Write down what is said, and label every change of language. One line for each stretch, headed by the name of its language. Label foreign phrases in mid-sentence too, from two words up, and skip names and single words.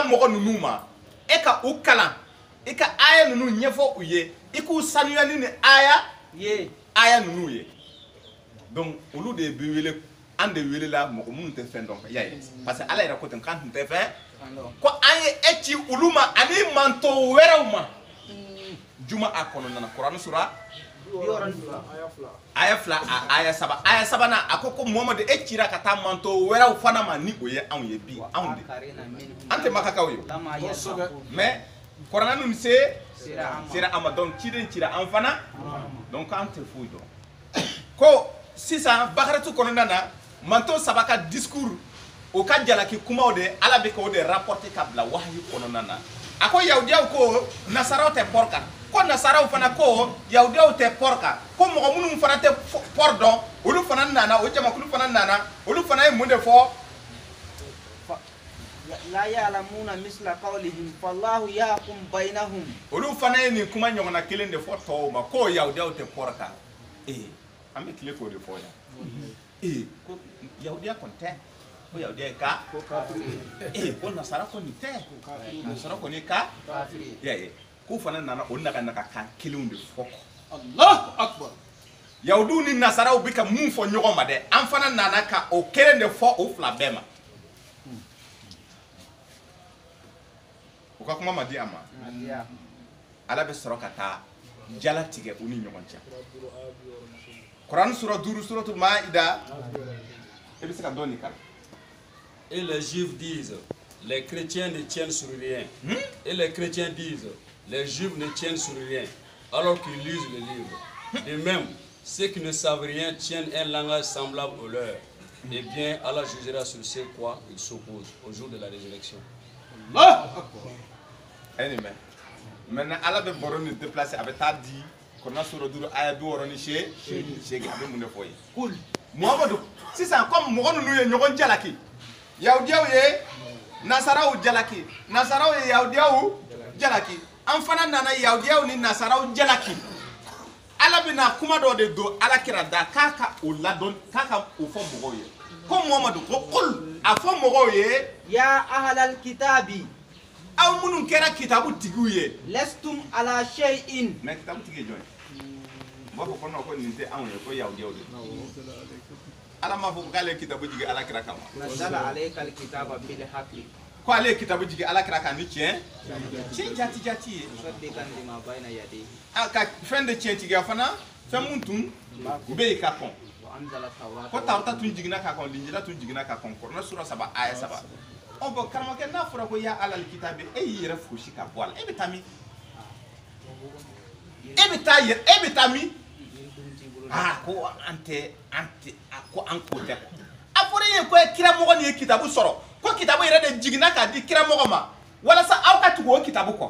Bambara: mɔgɔ ninnu ma e ka u kalan i ka aya ninnu ɲɛfɔ u ye i k'u sanuyali ni aya ninnu ye donc olu de bɛ wele an de welela mɔgɔ minnu tɛ fɛn dɔn y'a ye
French: parce que
Bambara: ala yɛrɛ ko ten k'an tun tɛ fɛn ko an ye e ci olu ma ani manto wɛrɛw ma juma a kɔnɔna na kuranɛ sura aya 2 aya 3 aya 3nan a ko Mohamed e cira ka taa manto wɛrɛw fana ma ni o ye anw ye bi anw de an tɛ makakaw ye mais kuranɛ ninnu sera an ma donc ciden cira an fana donc an tɛ foyi dɔn ko sisan bakaratu kɔnɔna na manto 3 ka discours o ka jalaki kumaw de ala bɛ k'o de rapporter ka bila wahayi kɔnɔna na a ko yahudiyaw ko nasaraw tɛ pɔri kan ko nasaraw fana ko yahudiyaw tɛ pɔri kan ko mɔgɔ minnu fana tɛ pɔri dɔn olu fana nana o jamakulu fana nana olu fana ye mun de fɔ
Arabic: لا يعلمون مثل قولهم فالله يحكم بينهم.
Bambara: olu fana ye nin kuma ɲɔgɔnna kelen de fɔ tɔw ma ko yahudiyaw tɛ pɔri kan an bɛ tile k'o de fɔ yan ko yahudiya kɔni tɛ ko yahudiya ka ko nasara kɔni tɛ nasara kɔni ka y'a ye k'u fana nana o naga kan kelenw de fɔ
Arabic: الله أكبر.
Bambara: yahudiw ni nasaraw bɛ ka mun fɔ ɲɔgɔn ma dɛ an fana nana ka o kelen de fɔ o fila bɛɛ ma u ka kuma ma di a ma ala bɛ sɔrɔ ka taa jala tigɛ u ni ɲɔgɔn cɛ Quran sura 5 suratul Maïda e bɛ se ka dɔɔni kalan.
French: Et les juifs disent, les chrétiens ne tiennent sur rien. Et les chrétiens disent, les juifs ne tiennent sur rien, alors qu'ils lisent le livre. De même, ceux qui ne savent rien tiennent un langage semblable au leur. Eh bien, Allah jugera sur ce quoi ils s'opposent au jour de la résurrection. Amen.
Bambara: Maintenant, Allah bɛ baro ni déplacer a bɛ taa di Quran sura 5 aya 68 a bɛ mun de fɔ ye. Cool. Muhamadu, sisan comme mɔgɔ ninnu ye ɲɔgɔn jalaki. Yahudiyaw ye nasaraw jalaki. Nasaraw ye yahudiyaw jalaki. An fana nana yahudiyaw ni nasaraw jalaki. Ala bɛna kuma dɔ de don Alakira da k'a ka o ladɔn k'a ka o fɔ mɔgɔw ye. Ko Muhamadu ko kul a fɔ mɔgɔw ye.
Arabic: يا أهل الكتاب.
Bambara: Aw minnu kɛra kitabu tigiw ye.
Arabic: لستم على شيء.
Bambara: Mais kitabu tigi ye jɔn ye? U b'a fɔ ko non ko nin tɛ anw ye ko yahudiyaw de. Ala m'a fɔ k'ale ye kitabu jigi Alakira kama.
Arabic: نزل عليك الكتاب بالحق.
Bambara: Ko ale ye kitabu jigi Alakira kan ni tiɲɛ. Tiɲɛ jati ye.
Arabic: مصدقا لما بين يديه.
Bambara: A ka fɛn de tiɲɛ tigiya fana fɛn mun tun bɛ yen ka kɔn.
Arabic: وأنزل التوراة.
Bambara: Ko Tawrata tun jiginna ka kɔn, Linjila tun jiginna ka kɔn. Kuranɛ sura 7 aya 7. Ɔ bɔn karamɔgɔkɛ n'a fɔra ko
Arabic: يا أهل الكتاب
Bambara: e y'i yɛrɛ fosi ka bɔ a la e bɛ taa min? E bɛ taa min? Ko an tɛ ko an ko tɛ. A fɔra e ye ko kiramɔgɔ nin ye kitabu sɔrɔ ko kitabu yɛrɛ de jiginna k'a di kiramɔgɔ ma walasa aw ka tugu o kitabu kɔ.